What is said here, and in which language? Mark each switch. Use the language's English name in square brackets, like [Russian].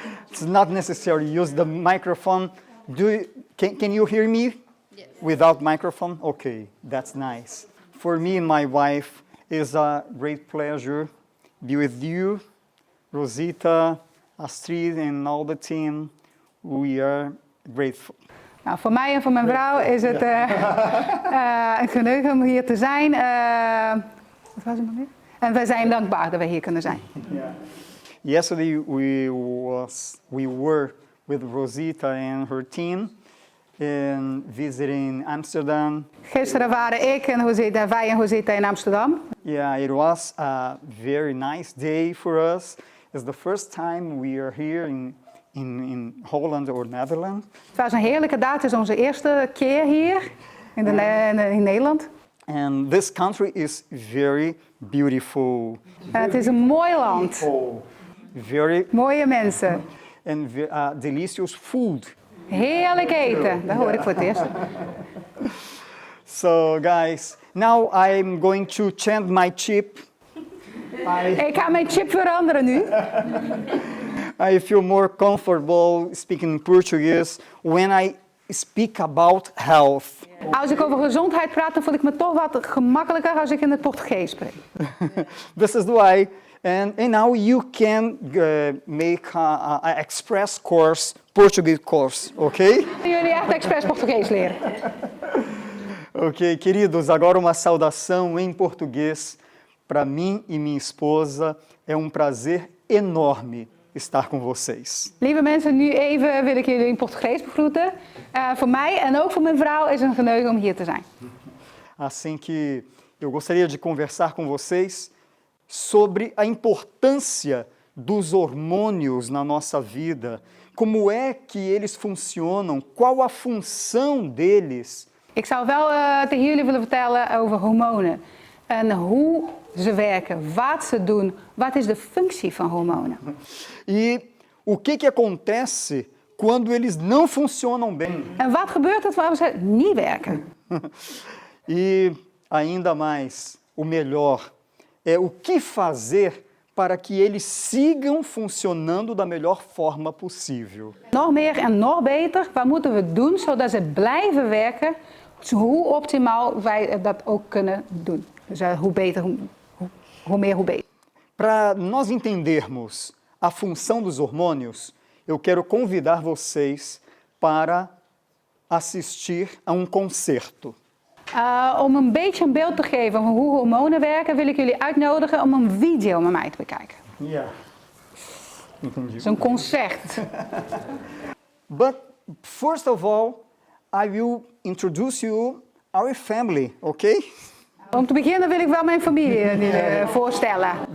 [English] It's not necessary to use the microphone. Can you hear me? Yes. Without microphone? Okay, that's nice. For me and my wife, it's a great pleasure be with you, Rosita, Astrid, and all the team. We are grateful. [Dutch] Nou, voor mij en voor mijn vrouw is het een genoegen om hier te zijn. Wat was het nog meer? En wij zijn dankbaar dat we hier kunnen zijn. [English] Yeah. Yesterday we were with Rosita and her team and visiting Amsterdam. [Dutch] Gisteren waren ik en Rosita, wij en Rosita in Amsterdam. [English] Yeah, it was a very nice day for us. It's the first time we are here in Holland or Netherlands. [Dutch] Het was een heerlijke dag. Het is onze eerste keer hier in Nederland. [English] And this country is very beautiful. [Dutch] Het is een mooi land. [English] Very [Dutch] Mooie mensen. [English] and delicious food. [Dutch] Heerlijk eten. Dat hoor ik voor het eerst. [English] So guys, now I'm going to change my chip. [Dutch] Ik ga mijn chip veranderen nu. [English] I feel more comfortable speaking Portuguese when I speak about health. [Dutch] Als ik over gezondheid praat, dan voel ik me toch wat gemakkelijker als ik in het Portugees spreek. [English] This is why, and now you can make an express course, Portuguese course, okay? [Dutch] Jullie echt expres Portugees leren. [Portuguese] Ok, queridos, agora uma saudação em português para mim e minha esposa. É prazer enorme estar com vocês. [Dutch] Lieve mensen, nu even wil ik jullie in Portugees begroeten. Voor mij en ook voor mijn vrouw is het een genoegen om hier te zijn. [Portuguese] Assim que eu gostaria de conversar com vocês sobre a importância dos hormônios na nossa vida. Como é que eles funcionam? Qual a função deles? [Dutch] Ik zou wel tegen jullie willen vertellen over hormonen. En hoe ze werken, wat ze doen, wat is de functie van hormonen. [Portuguese] E o que acontece quando eles não funcionam bem? [Dutch] En wat gebeurt er waar ze niet werken? [Portuguese] E ainda mais, o melhor, é o que fazer para que eles sigam funcionando da melhor forma possível. [Dutch] Nog meer en nog beter, wat moeten we doen zodat ze blijven werken? Hoe optimaal wij dat ook kunnen doen. Dus hoe beter, hoe meer, hoe beter. [Portuguese] Para nós entendermos a função dos hormônios, eu quero convidar vocês para assistir a concerto. [Dutch] Om een beetje een beeld te geven van hoe hormonen werken, wil ik jullie uitnodigen om een video met mij te bekijken. [Portuguese] Ja, entendi. [Dutch] Zo'n concert. [English] But first of all, I will introduce you our family, okay? [Dutch] Om te beginnen wil ik wel mijn familie voorstellen.